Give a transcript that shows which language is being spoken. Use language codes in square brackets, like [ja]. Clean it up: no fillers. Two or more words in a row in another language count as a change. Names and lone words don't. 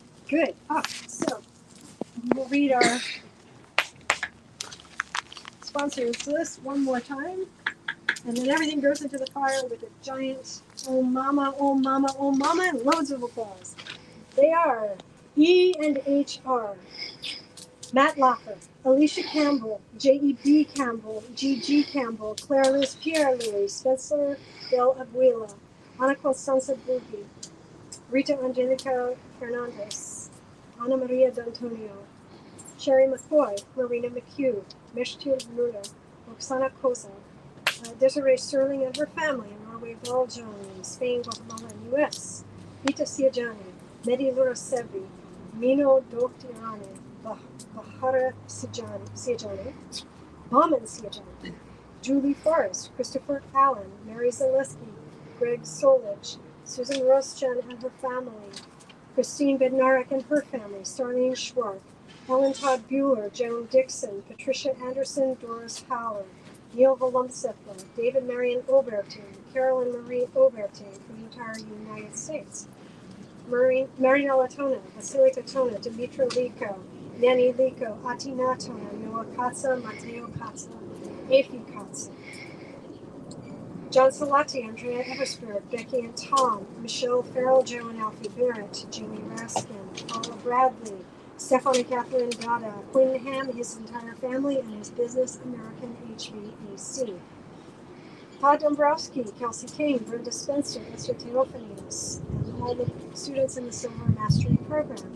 [en] Good. So we'll read our sponsors list one more time. And then everything goes into the fire with a giant oh mama, oh mama, oh mama, and loads of applause. They are E&HR, Matt Locker, Alicia Campbell, J.E.B. Campbell, G.G. Campbell, Claire Liz Pierre Louis, Spencer Del Aguila, Ana Constanza Bugi, Rita Angelica Fernandez, Ana Maria D'Antonio, Sherry McCoy, Marina McHugh, Meshtir Lula, Oksana Koza, Desiree Sterling and her family in Norway, Belgium, Spain, Guatemala, and U.S. Rita Siajani, Mehdi Lurasevi, Mino Doktirani, Bahara Siajani, Baman Siajani, Julie Forrest, Christopher Allen, Mary Zaleski, Greg Solich, Susan Roschen and her family, Christine Bednarek and her family, Starlene Schwark, Helen Todd Bueller, Joan Dixon, Patricia Anderson, Doris Howard, Neil Volumsepla, David Marion Obertin, Carolyn Marie Obertin from the entire United States, Marianella Tona, Vasilika Tona, Dimitra Liko, Nanny Liko, Atina Tona, Noah Katza, Mateo Katza, Afi Katza, John Salati, Andrea Eversberg, Becky and Tom, Michelle Farrell, Joe and Alfie Barrett, Julie Raskin, Paula Bradley, Stefan and Catherine Dada, Quinn Ham, his entire family, and his business, American HVAC. Todd Dombrowski, Kelsey King, Brenda Spencer, Esther Theophanes, and all the students in the Silver Mastery Program.